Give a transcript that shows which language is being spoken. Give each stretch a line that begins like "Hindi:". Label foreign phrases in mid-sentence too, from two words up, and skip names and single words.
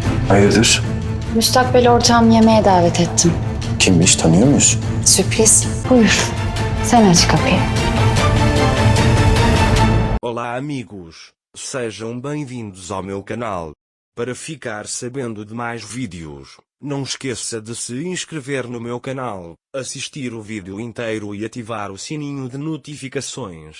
Turkish: Hayırdır? Müstakbel ortağımı yemeğe davet ettim. Kimmiş, tanıyor muyuz? Sürpriz. Buyur. Sen aç kapıyı.
Portuguese: Olá amigos, sejam bem-vindos ao meu canal. Para ficar sabendo de mais vídeos, não esqueça de se inscrever no meu canal, assistir o vídeo inteiro e ativar o sininho de notificações.